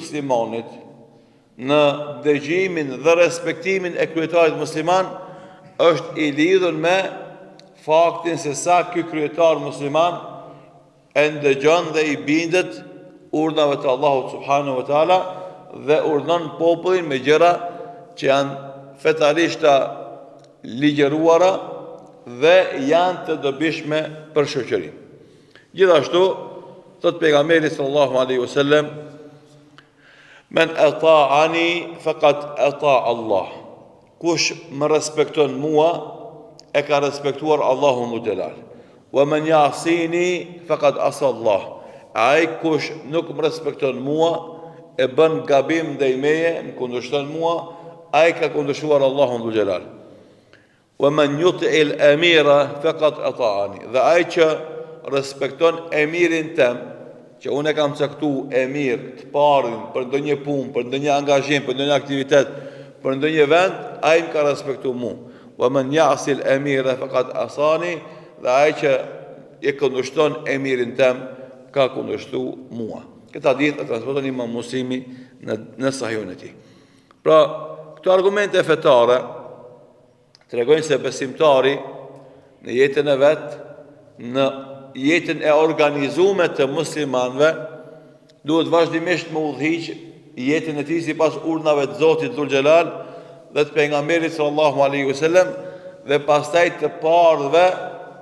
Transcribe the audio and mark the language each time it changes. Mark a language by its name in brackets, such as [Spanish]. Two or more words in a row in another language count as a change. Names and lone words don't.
[Albanian] muslimanit në dëgjimin dhe respektimin e kryetarit musliman është i lidhur me faktin se sa ky kryetar musliman e ndëgjon dhe i bindet urdhave të Allahut [Arabic] سبحانه وتعالى [Albanian] dhe urdhnon popullin me gjëra që janë fetarisht të ligjëruara dhe janë të dobishme për shoqërinë. Gjithashtu, thot pejgamberi [Arabic] صلى الله عليه وسلم، من أطاعني فقد أطاع الله. [Albanian] Kush më respekton mua, e ka respektuar Allahun [Arabic] ذو الجلال. ومن يعصني فقد عصى الله. [Albanian] Ai kush nuk më respekton mua, e bën gabim ndaj meje, më kundërshton mua, ai ka kundërshtuar Allahun [Arabic] ذو الجلال. ومن يطع الأمير فقد أطاعني. [Albanian] Dhe ai që respekton emirin tem, që unë e kam caktuar emir të parin për ndonjë punë, për ndonjë angazhim, për ndonjë aktivitet, për ndonjë vend, ai më ka respektuar mua. [Arabic] ومن يعص الأمير فقد عصاني. [Albanian] Dhe ai që e kundërshton emirin tem, ka kundërshtuar mua. Këtë hadith e transmeton Imam Muslimi në Sahihun e tij. Pra, këto argumente fetare tregojnë se besimtari në jetën e vet, në jetën e organizuar të muslimanëve, duhet vazhdimisht me udhëhiq jetën e tij sipas urdhnave të Zotit [Arabic] ذو الجلال [Albanian] dhe të pejgamberit [Arabic] صلى الله عليه وسلم, [Albanian] dhe pastaj të parëve